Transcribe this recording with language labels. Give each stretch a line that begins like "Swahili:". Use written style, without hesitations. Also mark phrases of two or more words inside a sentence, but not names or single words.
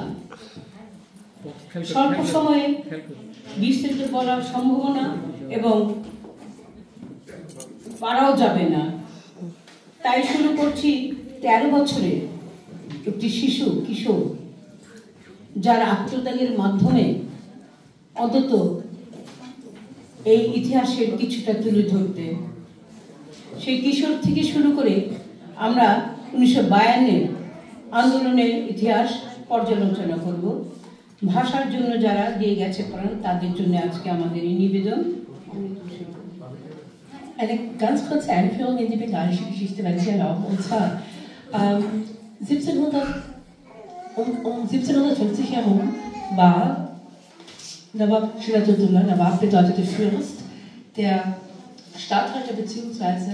Bangla: স্বল্প সময়ে বিস্তৃত করার সম্ভাবনা এবং পারাও যাবে না, তাই শুরু করছি 13 বছরের একটি শিশু কিশোর, যার আত্মত্যাগের মাধ্যমে অন্তত এই ইতিহাসের কিছুটা তুলে ধরতে। সেই কিশোর থেকে শুরু করে আমরা 1952 আন্দোলনের ইতিহাস পর্যালোচনা করব। ভাষার জন্য যারা দিয়ে গেছে প্রাণ, তাদের জন্য আজকে আমাদের এই নিবেদন।
German: Eine ganz kurze Einführung in die bengalische Geschichte, wenn Sie erlauben. Und zwar um 1750 herum war Nawab Siradullah, Nawab bedeutete Fürst, der Statthalter bzw.